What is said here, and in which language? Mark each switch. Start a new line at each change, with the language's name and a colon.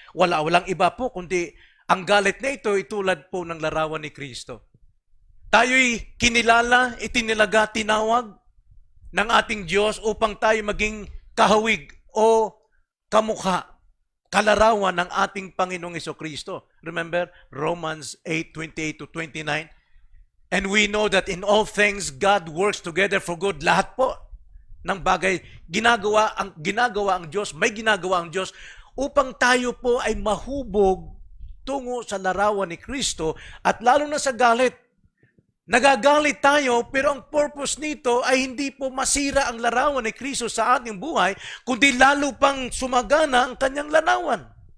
Filipino: Walang iba po kundi ang galit na ito ay tulad po ng larawan ni Kristo. Tayo'y kinilala, itinilaga, tinawag ng ating Diyos upang tayo maging kahawig o kamukha, kalarawan ng ating Panginoong Hesukristo.
English: Remember, Romans 8:28-29? And we know that in all things, God works together for good.
Filipino: Lahat po ng bagay, ginagawa ang Diyos, may ginagawa ang Diyos upang tayo po ay mahubog tungo sa larawan ni Kristo at lalo na sa galit. Nagagalit tayo, pero ang purpose nito ay hindi po masira ang larawan ni Kristo sa ating buhay, kundi lalo pang sumagana ang kanyang larawan.